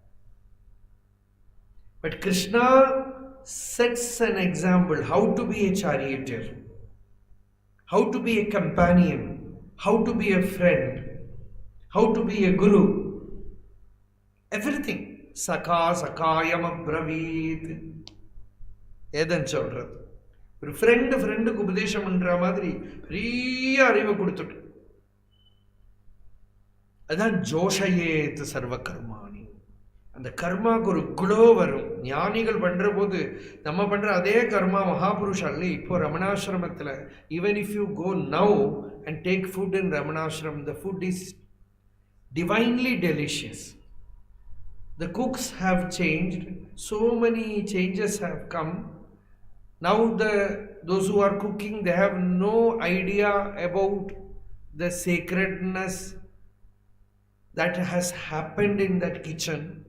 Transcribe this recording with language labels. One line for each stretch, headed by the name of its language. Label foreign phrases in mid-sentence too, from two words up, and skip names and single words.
English: But Krishna sets an example how to be a charioteer, how to be a companion, how to be a friend, how to be a guru. Everything.
Sanskrit: सखा सखायम् अब्रवीत्.
Tamil: Edan சொல்றது. ஒரு ஃப்ரெண்டுக்கு உபதேசம் பண்ற மாதிரி பெரிய அறிவை கொடுத்துட்டு.
Sanskrit: அதான் जोषयेत् सर्व कर्माणि.
Tamil: அந்த கர்மாவுக்கு ஒரு குளோ வரும். ஞானிகள் பண்ற போது நம்ம பண்ற அதே கர்மா மகாபுருஷாலே இப்போ ரமணாசிரமத்தில்
English: even if you go now and take food in Ramanashram, the food is divinely delicious. The cooks have changed. So many changes have come. Now those who are cooking, they have no idea about the sacredness that has happened in that kitchen.